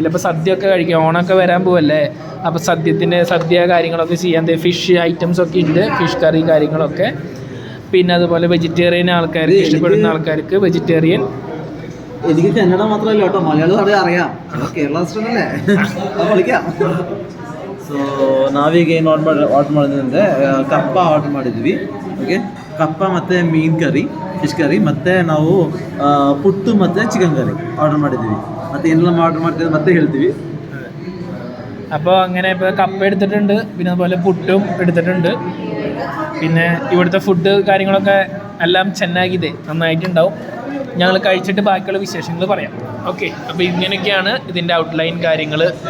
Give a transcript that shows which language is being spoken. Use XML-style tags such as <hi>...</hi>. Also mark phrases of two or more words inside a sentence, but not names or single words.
<ml>അപ്പോൾ സദ്യ ഒക്കെ കഴിക്കാം. ഓണമൊക്കെ വരാൻ പോവല്ലേ. അപ്പോൾ സദ്യ കാര്യങ്ങളൊക്കെ ചെയ്യാൻ</ml> <en>fish items</en> <ml>ഒക്കെ ഉണ്ട്.</ml> <en>fish curry</en> <ml>കാര്യങ്ങളൊക്കെ. പിന്നെ അതുപോലെ വെജിറ്റേറിയൻ ആൾക്കാർക്ക് ഇഷ്ടപ്പെടുന്ന ആൾക്കാർക്ക് വെജിറ്റേറിയൻ. എനിക്ക് കന്നഡ മാത്രമല്ല കേട്ടോ, മലയാളം അറിയാം. കേരള റെസ്റ്റോറൻ്റ് ಅಲ್ಲೇ വിളിക്കാം.</ml> <kn>ಸೊ ನಾವೀಗ ಏನು ಆರ್ಡ್ರ್ ಮಾಡಿದ್ವಿ, ಕಪ್ಪ ಆರ್ಡ್ರ್ ಮಾಡಿದ್ವಿ. ಓಕೆ, ಕಪ್ಪ ಮತ್ತು ಮೀನು ಕರಿ,</kn> <en>fish curry,</en> <kn>ಮತ್ತು ನಾವು ಪುಟ್ಟು ಮತ್ತು</kn> <en>chicken curry</en> <kn>ಆರ್ಡ್ರ್ ಮಾಡಿದ್ವಿ. ಮತ್ತು ಏನೆಲ್ಲ ಆರ್ಡ್ರ್ ಮಾಡ್ತೀವಿ ಮತ್ತೆ ಹೇಳ್ತೀವಿ.</kn> <ml>അപ്പോൾ അങ്ങനെ ഇപ്പോൾ കപ്പ എടുത്തിട്ടുണ്ട്. പിന്നെ അതുപോലെ പുട്ടും എടുത്തിട്ടുണ്ട്. പിന്നെ ഇവിടുത്തെ ഫുഡ് കാര്യങ്ങളൊക്കെ എല്ലാം ചെന്നാಗಿದೆ, നന്നായിട്ടുണ്ടാവും. ഞങ്ങൾ കഴിച്ചിട്ട് ബാക്കിയുള്ള വിശേഷങ്ങൾ പറയാം. ഓക്കെ, അപ്പോൾ ഇങ്ങനെയൊക്കെയാണ് ഇതിൻ്റെ ഔട്ട്ലൈൻ കാര്യങ്ങൾ.</ml>